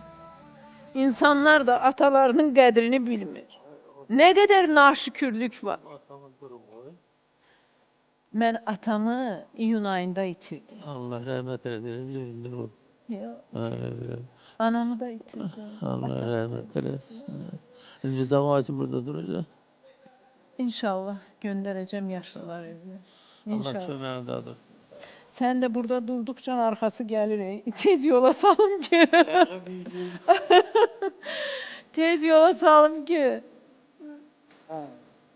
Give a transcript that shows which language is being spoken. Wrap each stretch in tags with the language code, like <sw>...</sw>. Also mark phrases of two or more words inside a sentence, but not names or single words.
<az>İnsanlar da atalarının qədrini bilmir. Nə qədər naşükürlük var. Mən atamı iyun ayında itirdim. Allah rəhmət eləsin. Anamı da itirdim. Allah rəhmət eləsin.</az> <tr>Biz zaman için burada duracağız. İnşallah göndereceğim yaşlılar evine. İnşallah.</tr> <az>Allah köməyindadır.</az> <tr>Sen de burada durdukça arkası gelir.</tr> <az>Tez yola salım ki. Tez yola salım ki.</az>